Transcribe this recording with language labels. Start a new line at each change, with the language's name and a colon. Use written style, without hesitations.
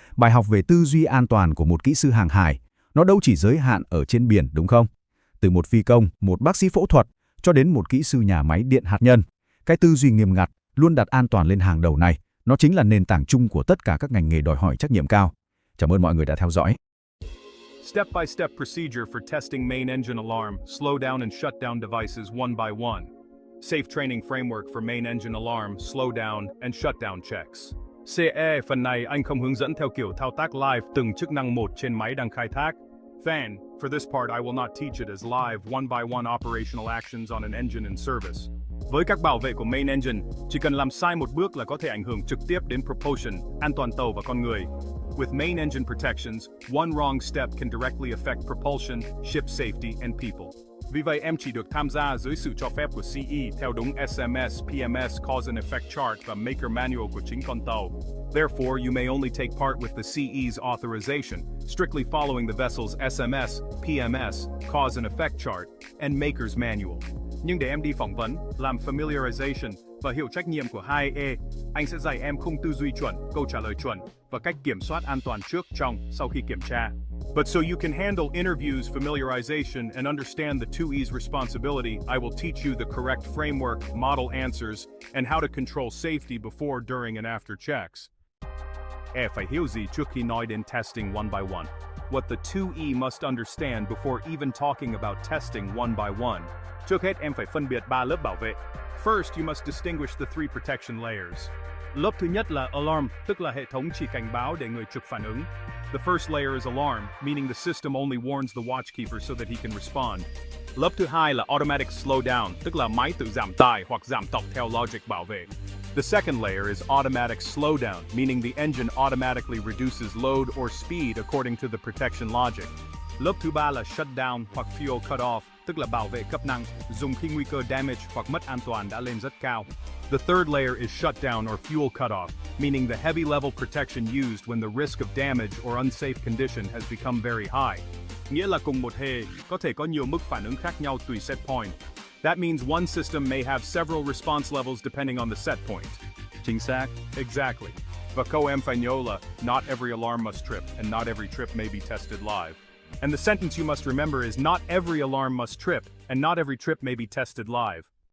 Vietnamese: Bài học về tư duy an toàn của một kỹ sư hàng hải, nó đâu chỉ giới hạn ở trên biển đúng không? Từ một phi công, một bác sĩ phẫu thuật, cho đến một kỹ sư nhà máy điện hạt nhân. Cái tư duy nghiêm ngặt, luôn đặt an toàn lên hàng đầu này, nó chính là nền tảng chung của tất cả các ngành nghề đòi hỏi trách nhiệm cao. Cảm ơn mọi người đã theo dõi.
English: Step-by-step procedure for testing main engine alarm, slow down and shut down devices one by one. Safe training framework for main engine alarm, slow down and shut down checks.
Vietnamese: CE, phần này anh không hướng dẫn theo kiểu thao tác live từng chức năng một trên máy đang khai thác.
English: Fan, for this part I will not teach it as live one by one operational actions on an engine in service.
Vietnamese: Với các bảo vệ của main engine, chỉ cần làm sai một bước là có thể ảnh hưởng trực tiếp đến propulsion, an toàn tàu và con người.
English: With main engine protections, one wrong step can directly affect propulsion, ship safety and people.
Vietnamese: Vì vậy em chỉ được tham gia dưới sự cho phép của CE theo đúng SMS, PMS, Cause and Effect Chart và Maker Manual của chính con tàu.
English: Therefore, you may only take part with the CE's authorization, strictly following the vessel's SMS, PMS, Cause and Effect Chart, and Maker's Manual.
Vietnamese: Nhưng để em đi phỏng vấn, làm familiarization và hiểu trách nhiệm của 2E, anh sẽ dạy em khung tư duy chuẩn, câu trả lời chuẩn và cách kiểm soát an toàn trước, trong, sau khi kiểm tra.
English: But so you can handle interviews, familiarization, and understand the 2E's responsibility, I will teach you the correct framework, model answers, and how to control safety before, during, and after checks.
Vietnamese: Phải hiểu gì trước khi nói đến
English: testing one by one. What the 2E must understand before even talking about testing one by one.
Vietnamese: Trước hết em phải phân biệt 3 lớp bảo vệ.
English: First, you must distinguish the 3 protection layers.
Vietnamese: Lớp thứ nhất là alarm, tức là hệ thống chỉ cảnh báo để người trực phản ứng.
English: The first layer is alarm, meaning the system only warns the watchkeeper so that he can respond.
Vietnamese: Lớp thứ hai là automatic slowdown, tức là máy tự giảm tải hoặc giảm tốc theo logic bảo vệ.
English: The second layer is automatic slowdown, meaning the engine automatically reduces load or speed according to the protection logic.
Vietnamese: Lớp thứ ba là shutdown hoặc fuel cutoff, tức là bảo vệ cấp năng, dùng khi nguy cơ damage hoặc mất an toàn đã lên rất cao.
English: The third layer is shutdown or fuel cutoff, meaning the heavy level protection used when the risk of damage or unsafe condition has become very high.
Vietnamese: Nghĩa là cùng một hệ có thể có nhiều mức phản ứng khác nhau tùy set point.
English: That means one system may have several response levels depending on the set point.
Vietnamese: Chính xác.
English: Exactly.
Vietnamese: Và câu em phải nhớ là
English: not every alarm must trip and not every trip may be tested live. And the sentence you must remember is not every alarm must trip and not every trip may be tested live.